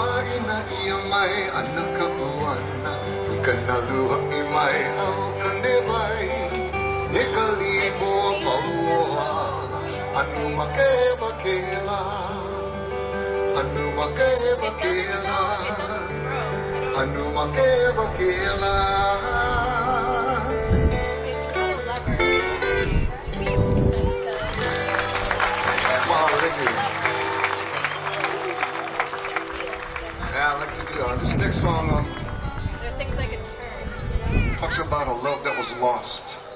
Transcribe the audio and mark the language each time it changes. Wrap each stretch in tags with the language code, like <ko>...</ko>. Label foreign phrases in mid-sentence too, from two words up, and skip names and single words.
<haw>ina ia mai ana ka puana I ka nalua I mai au ka ne mai e ka lipo pauoha anu makela anu makela anu makela</haw> <en>wow, thank you. Yeah, I'd like to do this next song talks about a love that was lost.</en>